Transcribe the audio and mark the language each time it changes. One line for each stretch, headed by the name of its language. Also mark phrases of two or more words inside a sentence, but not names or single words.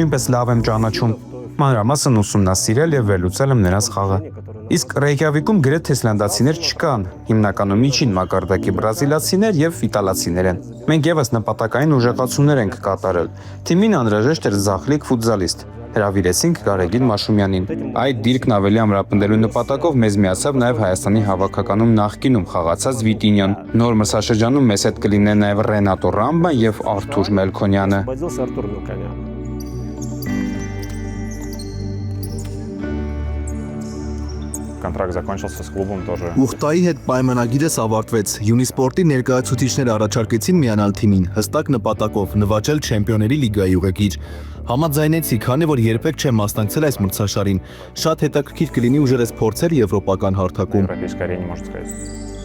Armenian: նույնպես լավ եմ ճանաչում, մանրամասն ուսումնասիրել եւ վերլուծել եմ նրանց խաղը։ Իսկ Ռեյկյավիկում գրեթե իսլանդացիներ չկան, հիմնականում միջին մակարդակի բրազիլացիներ եւ իտալացիներ են։ Մենք եւս նպատակային ուժեղացումներ ենք կատարել։ Թիմին անհրաժեշտ էր զախլիկ ֆուտզալիստ։ Հրավիրեցինք Գարեգին Մաշումյանին։ Այդ դիրքն ավելի ամրապնդելու նպատակով մեզ միացավ նաև Հայաստանի հավաքականում նախկինում խաղացած Վիտինյան։ Նոր մրցաշրջանում մեզ հետ կլինեն նաև Ռենատո Ռամբան եւ Արթուր Մելքոնյանը։
Russian: Контракт закончился с клубом тоже.
Armenian: Ուխտայի հետ պայմանագիրս ավարտվեց։ Յունիսպորտի ներկայացուցիչները առաջարկեցին միանալ թիմին, հստակ նպատակով նվաճել Չեմպիոնների լիգայի ուղեկիր։ Համաձայնեցի, քանի որ երբեք չեմ մասնակցել այս մրցաշարին։ Շատ հետաքրքիր կլինի ուժերս փորձել եվրոպական հարթակում։
Russian: Европейской арене, можно сказать.